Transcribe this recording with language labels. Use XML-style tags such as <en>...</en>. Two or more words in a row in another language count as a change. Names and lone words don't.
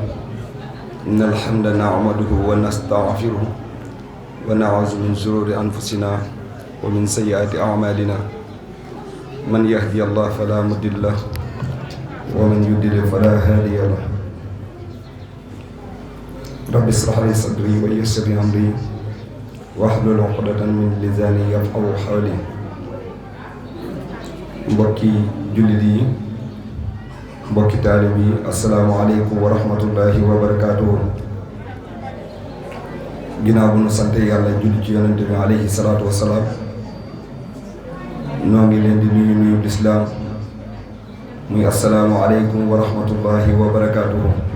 <ar>إن الحمد نعمده ونستغفره ونعوذ من شرور أنفسنا ومن سيئات أعمالنا. من يهدي الله فلا مضل له ومن يضلل فلا هادي له. رب اشرح لي صدري ويسر لي أمري واحلل عقدة من لساني يفقهوا قولي.</ar> <wo>mbokki jullit yi mbokki taalib yi</wo> <ar>السلام عليكم ورحمة الله وبركاته.</ar> <wo>ginnaaw bu nu sante yàlla julli ci yonente bi</wo> <ar>عليه الصلاة والسلام,</ar> <wo>noo ngi leen di nuyu lislaam muy</wo> <ar>السلام عليكم ورحمة الله وبركاته.</ar>